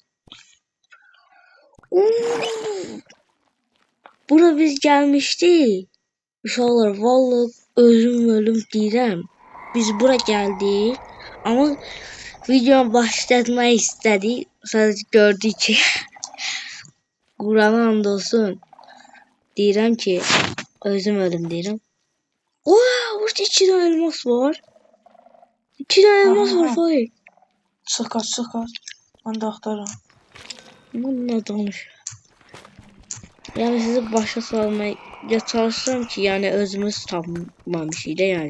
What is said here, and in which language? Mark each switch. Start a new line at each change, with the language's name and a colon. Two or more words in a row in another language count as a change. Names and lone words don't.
Turkish: Bura biz gelmiştik.
Azerbaijani: Uşaqlar vallahi ölüm deyirəm.
Turkish: Biz bura geldik. Ama video başlatmayı istedik. Sadece gördük ki Kur'an'a and olsun.
Azerbaijani: Deyirəm ki özüm ölüm deyirəm.
Turkish: Ooo burada 2 tane elmas var. 2 tane elmas var vay. Çıkar. Ben de aktarım.
Azerbaijani: Ne danış. Yani sizi başa salmaya çalışıram ki yani özümüz tapmamışıq da yani.